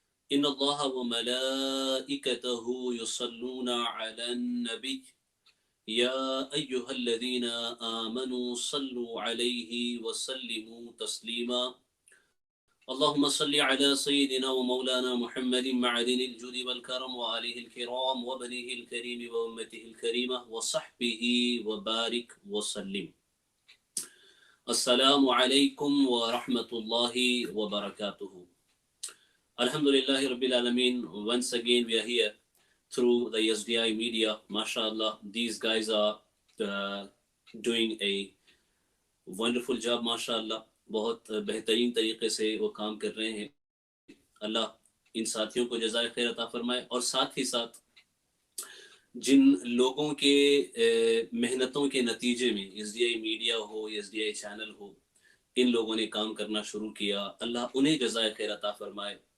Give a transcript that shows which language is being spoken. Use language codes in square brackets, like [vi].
[ar] ان اللہ وملائکتہ یصلون علی النبی یا ایہا الذین آمنوا صلوا علیہ وسلموا تسلیما اللهم صل على سيدنا ومولانا محمد معدن الجود والكرم وآله الكرام وبنيه الكريم وأمته الكريمة وصحبه وبارك وسلم. السلام عليكم ورحمة الله وبركاته. Alhamdulillah Rabbil Alameen. [en] Once again we are here through the SDI media. MashaAllah, these guys are doing a wonderful job, MashaAllah. [ur] بہت بہترین طریقے سے وہ کام کر رہے ہیں. اللہ ان ساتھیوں کو جزائے خیر عطا فرمائے، اور ساتھ ہی ساتھ جن لوگوں کے محنتوں کے نتیجے میں S D I media ہو، S D I channel ہو، ان لوگوں نے کام کرنا شروع کیا، اللہ انہیں جزائے خیر عطا فرمائے.